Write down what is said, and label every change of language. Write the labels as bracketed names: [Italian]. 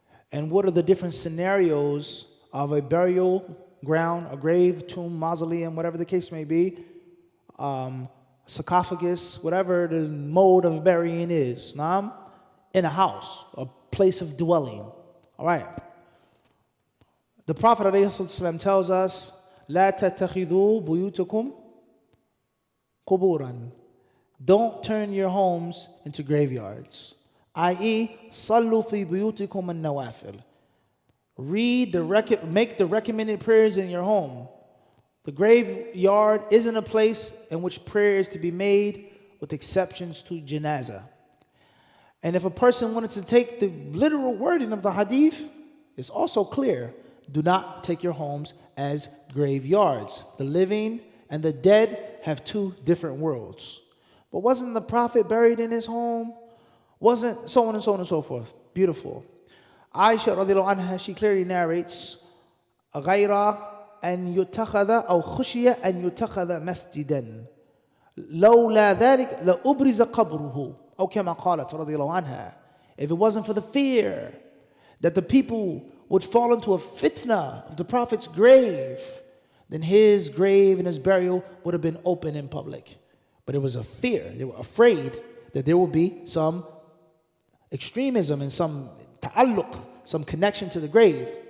[English] And what are the different scenarios of a burial ground, a grave, tomb, mausoleum, whatever the case may be, sarcophagus, whatever the mode of burying is, naam, in a house, a place of dwelling. All right. The Prophet ﷺ tells us, [Arabic] لا تتخذوا بيوتكم قبورا. [English] Don't turn your homes into graveyards. I.e., [Arabic] صلوا في بيوتكم النوافل. [English] Make the recommended prayers in your home. The graveyard isn't a place in which prayer is to be made, with exceptions to janazah. And if a person wanted to take the literal wording of the hadith, it's also clear. Do not take your homes as graveyards. The living and the dead have two different worlds. But wasn't the Prophet buried in his home? Wasn't so on and so on and so forth. Beautiful. Aisha radiallahu anha, she clearly narrates, [Arabic] غَيْرَ أَنْ يُتَّخَذَ أَوْ خُشِيَ أَنْ يُتَّخَذَ مَسْجِدًا لَوْلَا ذَلِكَ لَأُبْرِزَ قَبْرُهُ أو كما قالت رضي الله عنها. [English] If it wasn't for the fear that the people would fall into a fitna of the Prophet's grave, then his grave and his burial would have been open in public. But it was a fear. They were afraid that there would be some extremism and some ta'alluq, some connection to the grave.